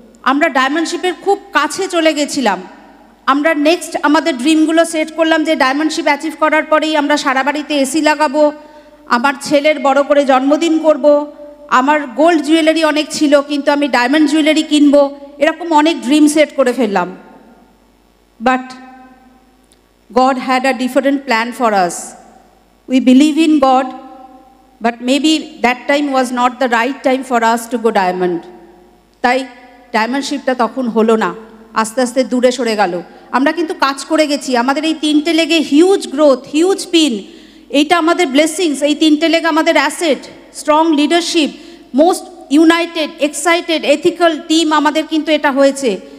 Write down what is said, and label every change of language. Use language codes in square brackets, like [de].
[bn] আমরা ডায়মন্ডশিপের খুব কাছে চলে গেছিলাম। আমরা নেক্সট আমাদের ড্রিমগুলো সেট করলাম যে ডায়মন্ডশিপ অ্যাচিভ করার পরেই আমরা সারা বাড়িতে এসি লাগাবো, আমার ছেলের বড় করে জন্মদিন করব, আমার গোল্ড জুয়েলারি অনেক ছিল কিন্তু আমি ডায়মন্ড জুয়েলারি কিনবো, এরকম অনেক ড্রিম সেট করে ফেললাম। [en] But God had a different plan for us. We believe in God, but maybe that time was not the right time for us to go diamond. [bn] তাই ডায়মন্ডশিপটা তখন হলো না, আস্তে আস্তে দূরে সরে গেল। আমরা কিন্তু কাজ করে গেছি, আমাদের এই 3টে লেগে হিউজ গ্রোথ, হিউজ পিন, এইটা আমাদের ব্লেসিংস। এই 3টে লেগ আমাদের asset, strong leadership, [en] most united, excited, ethical team [bn] আমাদের কিন্তু এটা হয়েছে।